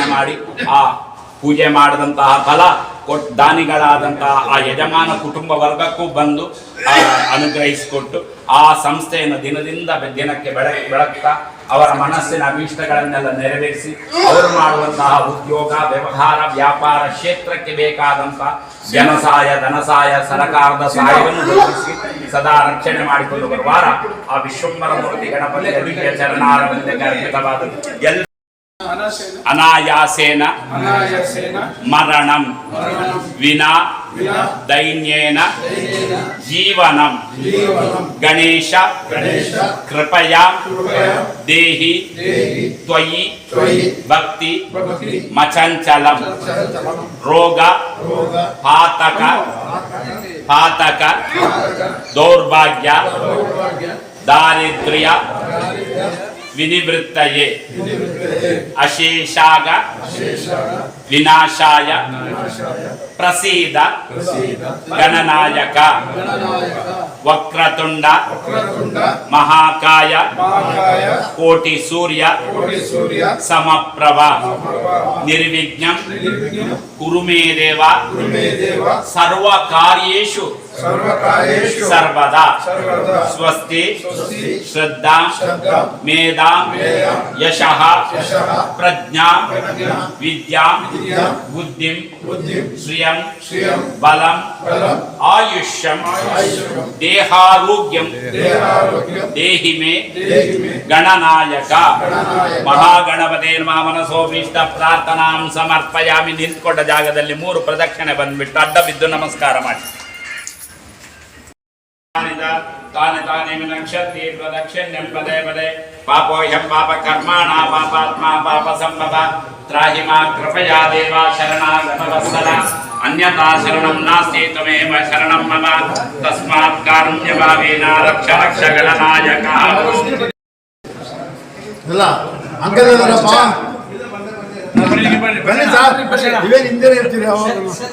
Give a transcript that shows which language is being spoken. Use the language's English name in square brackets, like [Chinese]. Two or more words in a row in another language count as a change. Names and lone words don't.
[Kannada] ಮಾಡಿ, ಆ ಪೂಜೆ ಮಾಡಿದಂತಹ ಫಲ ದಾನಿಗಳಾದಂತಹ ಆ ಯಜಮಾನ ಕುಟುಂಬ ವರ್ಗಕ್ಕೂ ಬಂದು ಅನುಗ್ರಹಿಸಿಕೊಟ್ಟು ಆ ಸಂಸ್ಥೆಯನ್ನು ದಿನದಿಂದ ದಿನಕ್ಕೆ ಬೆಳಗ್ತಾ ಅವರ ಮನಸ್ಸಿನ ಅಭೀಷ್ಟಗಳನ್ನೆಲ್ಲ ನೆರವೇರಿಸಿ ಅವರು ಮಾಡುವಂತಹ ಉದ್ಯೋಗ, ವ್ಯವಹಾರ, ವ್ಯಾಪಾರ ಕ್ಷೇತ್ರಕ್ಕೆ ಬೇಕಾದಂತಹ ಜನಸಹಾಯ, ಧನಸಹಾಯ, ಸರಕಾರದ ಸಹಾಯವನ್ನು ಒದಗಿಸಿ ಸದಾ ರಕ್ಷಣೆ ಮಾಡಿಕೊಂಡು ಬರುವಾರ ಆ ವಿಶ್ವಂಬರ ಮೂರ್ತಿ ಗಣಪತಿಯ ಚರಣಾರವಿಂದಕ್ಕೆ ಅರ್ಪಿತವಾದದ್ದು. [Sanskrit] ಎಲ್ಲ ಅನಾಯಾಸೇನ ಮರಣಂ ವಿನಾ ದೈನ್ಯೇನ ಜೀವನಂ ಗಣೇಶ ಕೃಪಯಾ ದೇಹಿ ತ್ವಯಿ ಭಕ್ತಿ ಮಚಂಚಲಂ ರೋಗ ಪಾತಕ ದೌರ್ಭಾಗ್ಯ ದಾರಿದ್ರ್ಯ ವಿನಿವೃತ್ತಯೇ ಅಶೇಷಾಗ ವಿನಾಶಾಯ ಪ್ರಸೀದ ಗಣನಾಯಕ ವಕ್ರತುಂಡ ಮಹಾಕಾಯ ಕೋಟಿ ಸೂರ್ಯ ಸಮಪ್ರಭ ನಿರ್ವಿಘ್ನಂ ಕುರು ಮೇ ದೇವ ಸರ್ವಕಾರ್ಯೇಷು ಸರ್ವದಾ ಸ್ವಸ್ತಿ ಶ್ರದ್ಧಾ ಮೇಧಾ ಯಶಃ ಪ್ರಜ್ಞಾ ವಿದ್ಯಾ ಬುದ್ಧಿಂ ಶ್ರಿಯಂ ಬಲಂ ಆಯುಷ್ಯಂ ದೇಹಾರೋಗ್ಯಂ ದೇಹಿ ಮೇ ಗಣನಾಯಕ. ಮಹಾಗಣಪತಿ ನಮಃ. ಮನಸೋಭೀಷ್ಟ ಪ್ರಾರ್ಥನಾಂ ಸಮರ್ಪಯಾಮಿ. [Kannada] ನಿಂತ್ಕೊಂಡ ಜಾಗದಲ್ಲಿ 3 ಪ್ರದಕ್ಷಿಣೆ ಬಂದ್ಬಿಟ್ಟು ಅಡ್ಡ ಬಿದ್ದು ನಮಸ್ಕಾರ ಮಾಡಿ. [Sanskrit] ತಾನೆ ತಾನೆ ನಕ್ಷತ್ರಿ ಪ್ರದಕ್ಷಿಣ್ಯಂ ಪದೇ ಪದೇ ಪಾಪೋಹ್ಯಂ ಪಾಪ ಕರ್ಮಾಣ ಪಾಪಾತ್ಮ ಪಾಪ ಸಂಭವ ತ್ರಾಹಿ ಮಾ ಕೃಪಯಾ ದೇವ ಶರಣಾಗತವತ್ಸಲ ಅನ್ಯಥಾ ಶರಣಂ ನಾಸ್ತಿ ತ್ವಮೇವ ಶರಣಂ ಮಮ ತಸ್ಮಾತ್ ಕಾರುಣ್ಯಭಾವೇನ ರಕ್ಷ ರಕ್ಷ ಗಣನಾಯಕ. [Kannada] ಇಲ್ಲ ಅಂಕಲಪ್ಪ ಬನ್ನಿ ಸರ್, ಇವೇನು ಹಿಂದೆ ಇರ್ತೀರಿ ಯಾವಾಗ?